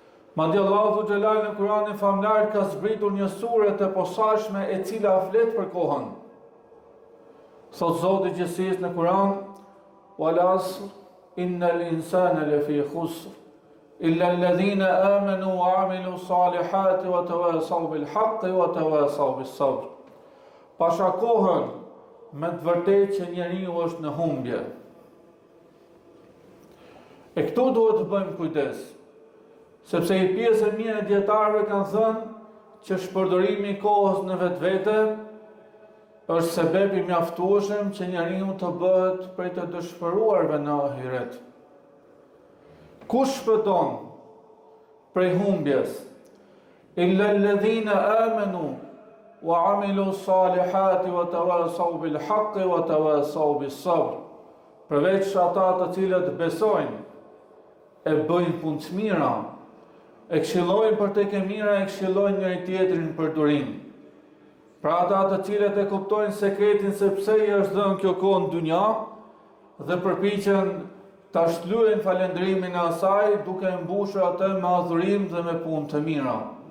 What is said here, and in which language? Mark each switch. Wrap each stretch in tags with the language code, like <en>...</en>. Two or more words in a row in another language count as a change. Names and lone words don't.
<sq>Madje Allahu xhelal në Kur'anin famlar ka zbritur një sure të posaçme e cila flet për kohën. Thot Zoti i Gjithësisë në Kur'an:</sq> <ar>"والعصر إن الإنسان لفي خسر إلا الذين آمنوا وعملوا الصالحات وتواصوا بالحق وتواصوا بالصبر."</ar> <sq>Pasha kohën, me të vërtetë që njeriu është në humbje. E këtu duhet të bëjmë kujdes, sepse i pjesë e mirë e dietarëve kanë thënë që shpërdorimi i kohës në vetvete është sebeb i mjaftueshëm që njeriu të bëhet prej të dëshpëruarve në ahiret. Kush shpëton prej humbjes?</sq> <ar>إلا الذين آمنوا وعملوا الصالحات وتواصوا بالحق وتواصوا بالصبر.</ar> <sq>Përveç ata të cilët besojnë, e bëjnë punë të mira, e këshillojnë për tek e mira, e këshillojnë njëri tjetrin për durim. Pra ata të cilët e kuptojnë sekretin se pse i është dhënë kjo kohë në dynja dhe përpiqen ta shlyejnë falëndrimin e asaj duke mbushur atë me adhurim dhe me punë të mira.</sq>